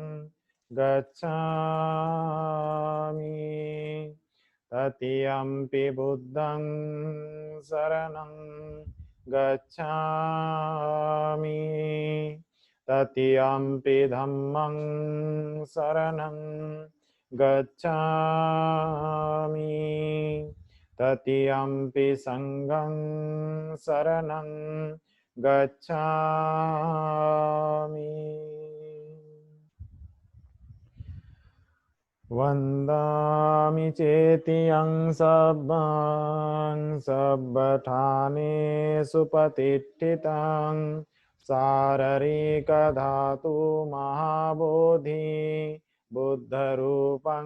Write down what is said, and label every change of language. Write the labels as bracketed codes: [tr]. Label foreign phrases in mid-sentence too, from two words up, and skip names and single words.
[pi] गच्छामि तृतीयम्पि बुद्धं शरणं गच्छामि तृतीयम्पि धम्मं शरणं गच्छामि तृतीयम्पि संघं शरणं गच्छामि। वन्दामि चेतियं सब्बं सब्बठानेषु प्रतिष्ठितं शारीरिकधातु महाबोधि बुद्धरूपं